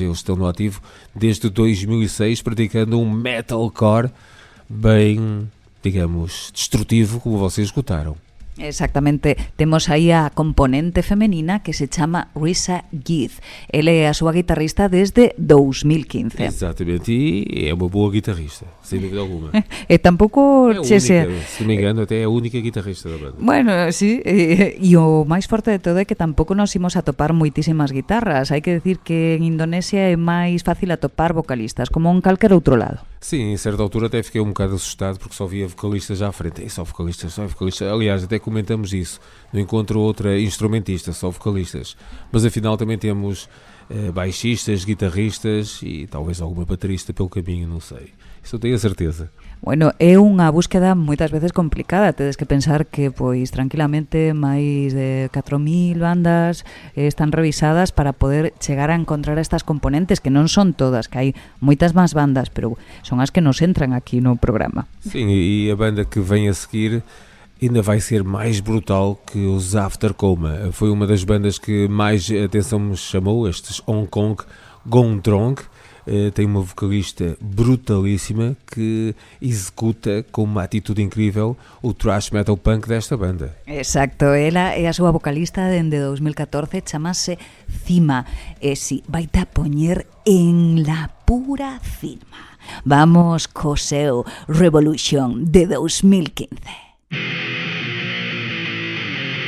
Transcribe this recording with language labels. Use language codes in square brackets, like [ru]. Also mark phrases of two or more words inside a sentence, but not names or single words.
[pt] Eles estão no ativo desde 2006, praticando um metalcore bem, digamos, destrutivo, como vocês escutaram. [gl] Exactamente, temos aí a componente femenina que se chama Risa Giz. Ela é a súa guitarrista desde 2015. [pt] Exatamente, e é uma boa guitarrista, sem dúvida alguma. E tampouco... É a única, se não me engano, até é a única guitarrista da banda. [gl] Bueno, sí, e o máis forte de todo é que tampouco nos imos a topar moitísimas guitarras. Hai que decir que en Indonesia é máis fácil atopar vocalistas, como en calquer outro lado. [pt] Sim, em certa altura até fiquei um bocado assustado porque só via vocalistas à frente. E só vocalistas. Aliás, até comentamos isso. Não encontro outra instrumentista, só vocalistas. Mas afinal também temos baixistas, guitarristas e talvez alguma baterista pelo caminho, não sei. Isso eu tenho a certeza. [gl] Bueno, é unha búsqueda moitas veces complicada. Tedes que pensar que, pois, tranquilamente máis de 4.000 bandas están revisadas para poder chegar a encontrar estas componentes, que non son todas, que hai moitas máis bandas, pero son as que nos entran aquí no programa. [pt] Sim, e a banda que vem a seguir ainda vai ser mais brutal que os After Coma. Foi uma das bandas que mais atenção me chamou, estes Hong Kong Gondrong. Tem uma vocalista brutalíssima que executa com uma atitude incrível o [en] thrash metal punk [pt] desta banda. [gl] Exacto, ela é a súa vocalista dende 2014, chamase Cima, e si, vai a poñer en la pura cima. Vamos co seu Revolution de 2015.